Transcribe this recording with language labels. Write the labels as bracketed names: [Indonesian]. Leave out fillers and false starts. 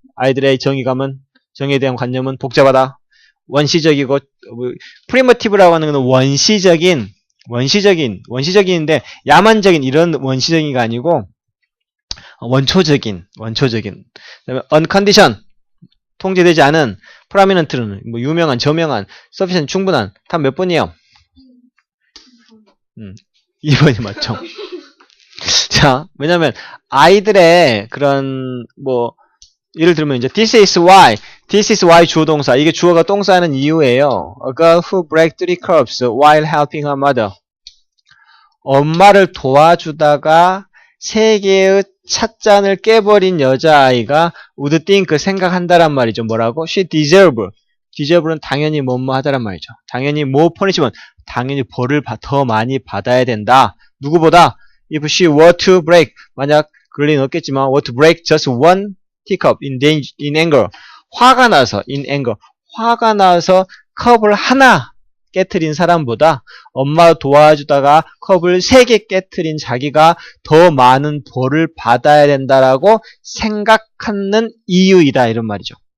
[Korean] 아이들의 정의감은 정의에 대한 관념은 복잡하다. 원시적이고 프리머티브라고 하는 건 원시적인데 야만적인 이런 원시적인가 아니고 원초적인 그다음에 uncondition 통제되지 않은 prominent는 뭐 유명한 저명한 sufficient 충분한 답 몇 번이에요? 2번이 맞죠. 자, 왜냐면 아이들의 그런 뭐 예를 들면 이제 [English] this is why [Korean] 주어 동사 이게 주어가 동사 하는 이유예요. [English] A girl who breaks 3 cups while helping her mother. [Korean] 엄마를 도와주다가 3개의 찻잔을 깨버린 여자아이가 [English] would think [Korean] 생각한다란 말이죠. 뭐라고? [English] She deserve [Korean] 는 당연히 뭐뭐 하다란 말이죠. 당연히 [English] more punishment. [Korean] 당연히 벌을 더 많이 받아야 된다. 누구보다 [English] if she were to break [Korean] 만약 그럴 리는 없겠지만 [English] were to break just one teacup in anger. [Korean] 화가 나서 [English] in anger. [Korean] 화가 나서 컵을 하나 깨트린 사람보다 엄마 도와주다가 컵을 3개 깨트린 자기가 더 많은 벌을 받아야 된다라고 생각하는 이유이다 이런 말이죠.